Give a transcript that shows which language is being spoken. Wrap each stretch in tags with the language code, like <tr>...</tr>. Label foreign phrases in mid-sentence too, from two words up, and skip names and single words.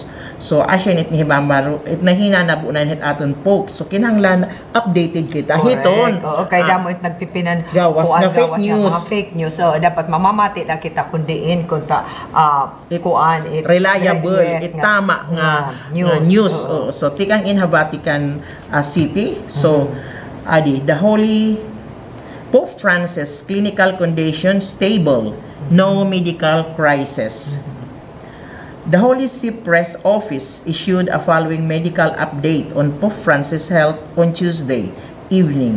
<war>So asya nit ni hibamaro it nahina na bunan hit aton Pope. So kinahanglan updated kita hiton. Oo, kay damo it nagpipinan gawas nga</war> <en>fake news. Mga fake news.</en> <war>So dapat mamamati na kita kundiin kunta kuan it</war> <en>reliable, yes,</en> <war>tama nga news. So tikang in Vatican City.</war> <en>So adi the Holy Pope Francis clinical condition stable, no medical crisis. The Holy See Press Office issued a following medical update on Pope Francis' health on Tuesday evening.</en>